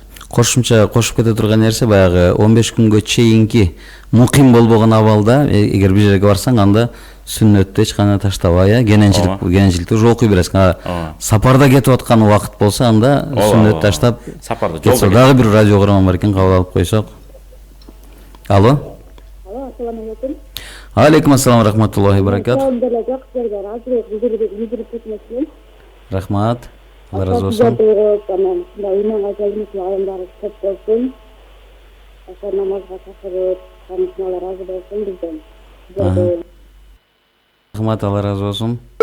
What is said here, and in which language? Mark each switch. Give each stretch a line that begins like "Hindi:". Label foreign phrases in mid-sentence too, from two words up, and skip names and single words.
Kyrgyz: Кошумча кошуп кете турган нерсе баягы 15 күнгө чейинки муким болбогон абалда, эгер бир жерге барсаң, анда сүннөттү эч кандай таштабай, кененчиликти уже окуй бересиң. Сапарда кетип аткан убакыт болсо, анда сүннөттү таштап, сапарда жолдо дагы бир радио көргөн бар экен, кабыл алып койсок. Алло. Алло,
Arabic: السلام عليكم. عليكم السلام ورحمة الله وبركاته.
Kyrgyz: Рахмат. Алла разы болсун. Рахмат, Алла разы болсун.